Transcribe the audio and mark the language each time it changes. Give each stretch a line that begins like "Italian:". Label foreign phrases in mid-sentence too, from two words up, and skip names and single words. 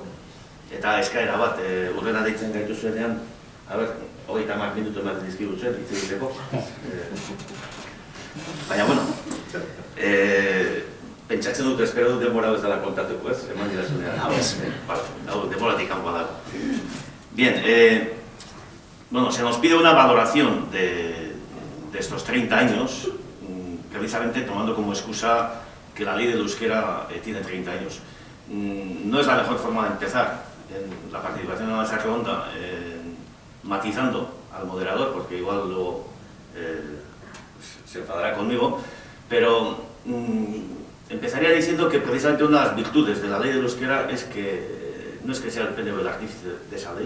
Basque: Eta eskaera bat urrena deitzen gaituzuenean, a ber, 30 minutu ematen dizkiguzuen, hitz egiteko. Baina, bueno, pentsatzen dut, espero dut denbora ez dela kontatuko, ez? Eman dirazunean. Denboratik kanpoa dago.
Spanish: Bien, bueno, se nos pide una valoración de estos 30 años, precisamente tomando como excusa que la ley del euskera tiene 30 años. No es la mejor forma de empezar en la participación en la mesa redonda, matizando al moderador, porque igual luego se enfadará conmigo, pero empezaría diciendo que precisamente una de las virtudes de la ley del euskera es que no es que sea el PNV el artífice de esa ley.